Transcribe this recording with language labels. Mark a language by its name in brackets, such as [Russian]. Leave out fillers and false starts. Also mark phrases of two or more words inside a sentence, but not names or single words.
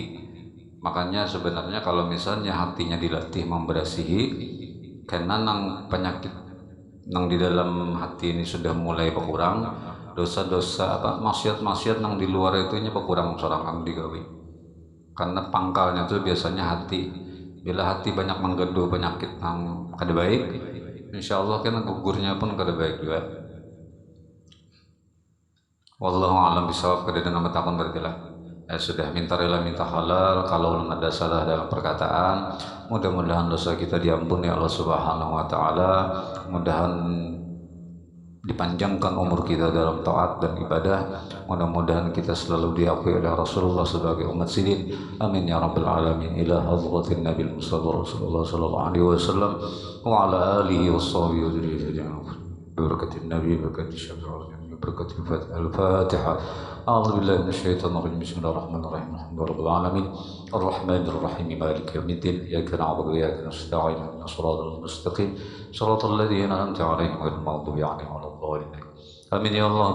[Banjar] Makanya sebenarnya kalau misalnya hatinya dilatih memberasihi, karena nang penyakit nang di dalam hati ini sudah mulai berkurang, dosa-dosa apa maksiat-maksiat nang di luar itu nya berkurang sorangan digawi. Karena pangkalnya itu biasanya hati. Bila hati banyak menggedu penyakit nang kada baik, [Arabic] إن شاء الله [Banjar] kan gugurnya pun kada baik juga. [Arabic] والله أعلم بالصواب. [Indonesian] Kada dengan bertakun berarti lah. Sudah minta rela minta halal kalau belum ada salah dalam perkataan, mudah-mudahan dosa kita diampuni Allah [Arabic] سبحانه وتعالى, [Indonesian] mudahan dipanjangkan umur kita dalam taat dan ibadah, mudah-mudahan kita selalu diakui oleh Rasulullah sebagai umat sidin, [Arabic] آمين يا رب العالمين. إلى حضرة النبي المصطفى رسول الله صلى الله عليه وسلم وعلى آله وصحبه وذريته بركة النبي بركة الشفاعة بركة الفاتحة. أعوذ بالله من الشيطان الرجيم بسم الله الرحمن الرحيم الحمد لله رب العالمين الرحمن الرحيم مالك يوم الدين إياك نعبد وإياك نستعين اهدنا الصراط المستقيم صراط الذين أنعمت عليهم غير المغضوب عليهم ولا الضالين آمين يا الله.